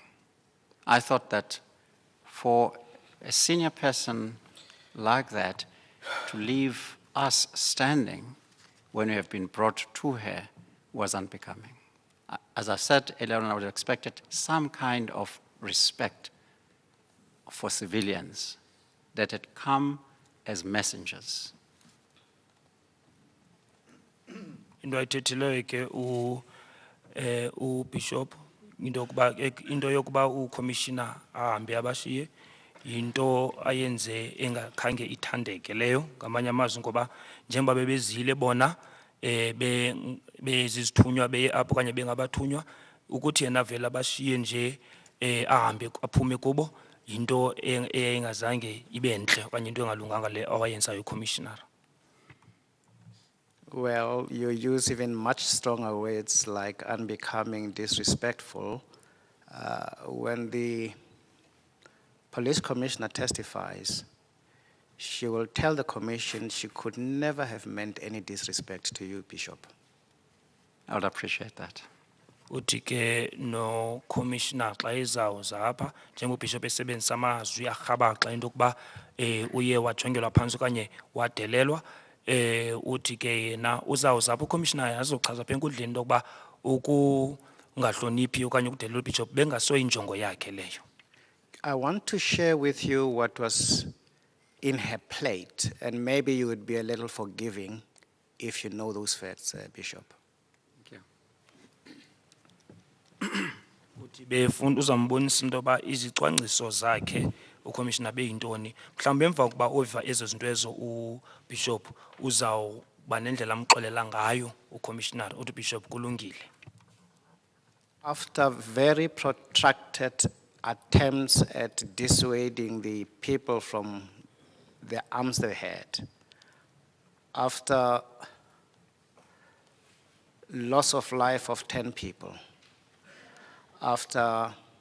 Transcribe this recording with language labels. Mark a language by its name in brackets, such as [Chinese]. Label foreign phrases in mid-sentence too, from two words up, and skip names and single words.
[English] I thought that for a senior person like that to leave us standing when we have been brought to her was unbecoming. As I said earlier on, I would have expected some kind of respect for civilians that had come as messengers. [Xhosa] Into ayithethileyo ke uBishop into yokuba uCommissioner ahambe abashiye into ayenze engakhange ithandeke leyo ngamanye amazwi ngoba njengoba bebezile bona bezizithunywa beye apho kanye bengabathunywa ukuthi yena vela abashiye nje ahambe aphume kubo into engazange ibe enhle okanye into engalunganga le awayenzayo uCommissioner. [English] Well, you use even much stronger words like unbecoming, disrespectful. When the police commissioner testifies, she will tell the commission she could never have meant any disrespect to you, Bishop. I would appreciate that. [Xhosa] Uthi ke no commissioner xa ezawuza apha njengobishop esebenzisa amazwi arhabaxa into yokuba uye wajongelwa phantsi okanye wadelelwa uthi ke yena uzawuza apha ucommissioner azochaza apha enkundleni into yokuba ukungahloniphi okanye ukudelela ubishop bengasoyinjongo yakhe leyo. [English] I want to share with you what was in her plate, and maybe you would be a little forgiving if you know those facts, Bishop. [Xhosa] Uthi befunda uzambonisa into yoba izicwangciso zakhe uCommissioner beyintoni mhlawumbe emva kokuba ova ezo zinto ezo uBishop uzawuba nendlela amxolela ngayo uCommissioner uthi Bishop kulungile. [English] After very protracted attempts at dissuading the people from the arms they had, after loss of life of 10 people, after